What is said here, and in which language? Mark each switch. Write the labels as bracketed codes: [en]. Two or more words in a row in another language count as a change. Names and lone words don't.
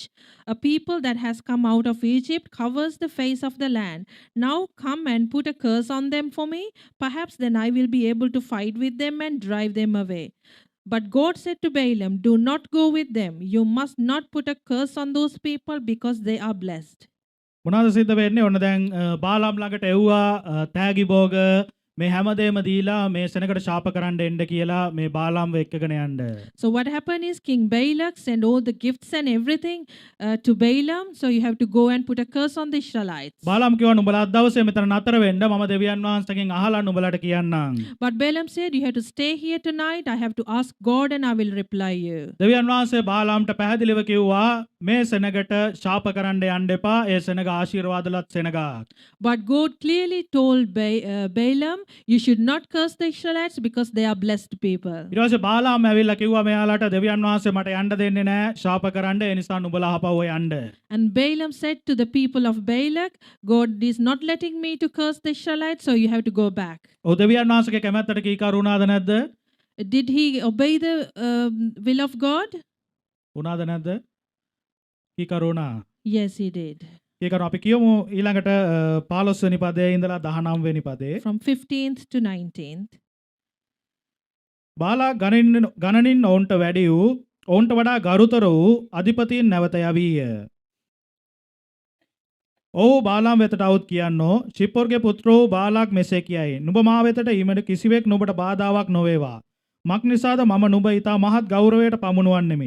[en] A people that has come out of Egypt covers the face of the land. Now come and put a curse on them for me. Perhaps then I will be able to fight with them and drive them away. But God said to Balaam, do not go with them. You must not put a curse on those people because they are blessed. [si] මොනවද සිද්ධ වෙන්නේ? ඔන්න දැන් බාලාම් ළඟට එව්වා තෑගි භෝග මේ හැමදේම දීලා මේ සෙනගට ශාප කරන්න එන්න කියලා මේ බාලාම්ව එක්කගෙන යන්න. [en] So what happened is King Balak sent all the gifts and everything to Balaam. So you have to go and put a curse on the Israelites. [si] බාලාම් කිව්වා නුඹලා අද දවසේ මෙතන නතර වෙන්න මම දෙවියන් වහන්සේගෙන් අහලා නුඹලාට කියන්නම්. [en] But Balaam said, you have to stay here tonight. I have to ask God and I will reply you. [si] දෙවියන් වහන්සේ බාලාම්ට පැහැදිලිව කිව්වා මේ සෙනගට ශාප කරන්න යන්න එපා. ඒ සෙනග ආශිර්වාදලත් සෙනගක්. [en] But God clearly told Balaam, you should not curse the Israelites because they are blessed people. [si] ඊට පස්සේ බාලාම් ඇවිල්ලා කිව්වා මෙයාලට දෙවියන් වහන්සේ මට යන්න දෙන්නේ නැහැ ශාප කරන්න. ඒ නිසා නුඹලා ආපහු යන්න. [en] And Balaam said to the people of Balak, God is not letting me to curse the Israelites, so you have to go back. [si] ඔව් දෙවියන් වහන්සේගේ කැමැත්තට කීකරු වුණාද නැද්ද? [en] Did he obey the will of God? [si] වුණාද නැද්ද? කීකරු වුණා. [en] Yes, he did. [si] කීකරු අපි කියමු ඊළඟට 15 වෙනි පදයේ ඉඳලා 19 වෙනි පදේ. [en] From 15th to 19th. [si] බාලා ගණනින් ඔවුන්ට වැඩි වූ ඔවුන්ට වඩා ගරුතර වූ අධිපතීන් නැවත යවීය. ඔහු බාලාම් වෙතට අවුත් කියන්නෝ ශිප්පොර්ගේ පුත්‍රෝ බාලාක් මෙසේ කියයි. නුඹ මා වෙතට ඊමට කිසිවෙක් නුඹට බාධාවක් නොවේවා. මක් නිසාද මම නුඹ ඊතා මහත් ගෞරවයට පමුණුවන්නෙමි.